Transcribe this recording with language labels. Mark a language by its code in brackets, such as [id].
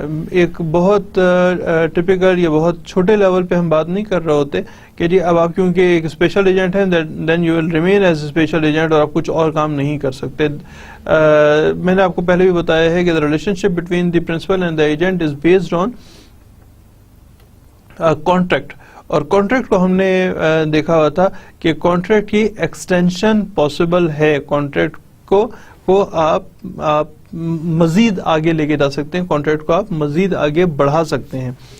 [ur] ایک بہت ٹپیکل یا بہت چھوٹے لیول پہ ہم بات نہیں کر رہے ہوتے کہ جی اب آپ کیونکہ ایک اسپیشل ایجنٹ ہیں [en] then you will remain as special agent [ur] اور آپ کچھ اور کام نہیں کر سکتے. میں نے آپ کو پہلے بھی بتایا ہے کہ [en] the relationship between the principal and the agent is based on contract. [ur] اور کانٹریکٹ کو ہم نے دیکھا ہوا تھا کہ کانٹریکٹ کی ایکسٹینشن پاسبل ہے. کانٹریکٹ کو آپ مزید آگے لے کے جا سکتے ہیں, کانٹریکٹ کو آپ مزید آگے بڑھا سکتے ہیں.